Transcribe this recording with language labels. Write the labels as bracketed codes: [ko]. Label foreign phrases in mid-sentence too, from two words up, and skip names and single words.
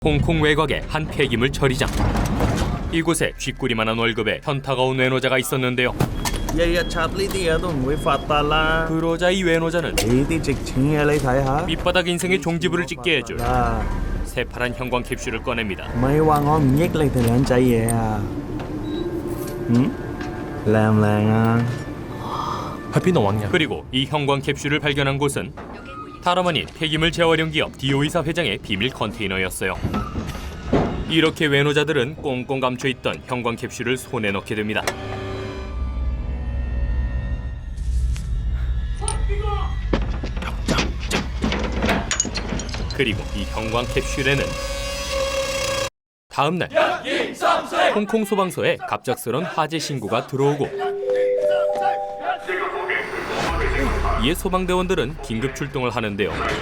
[ko] 홍콩 외곽의 한 폐기물 처리장. 이곳에 쥐꼬리만한 월급에 현타가 온 외노자가 있었는데요. [yue] 日日插呢啲嘢都唔會發達啦。 [ko] 그러자 이 외노자는 [yue] 呢啲值錢嘅你睇下。 [ko] 밑바닥 인생의 종지부를 찍게 해줄 [yue] 啦， [ko] 새파란 형광 캡슐을 꺼냅니다. [yue] 唔係話我唔益你哋兩仔嘢啊。靚唔靚啊？ [ko] 그리고 이 형광 캡슐을 발견한 곳은 다름 아닌 폐기물 재활용 기업 디오이사 회장의 비밀 컨테이너였어요. 이렇게 외노자들은 꽁꽁 감춰있던 형광 캡슐을 손에 넣게 됩니다. 그리고 이 형광 캡슐에는 다음날 홍콩 소방서에 갑작스런 화재 신고가 들어오고 이에 소방대원들은 긴급 출동을 하는데요.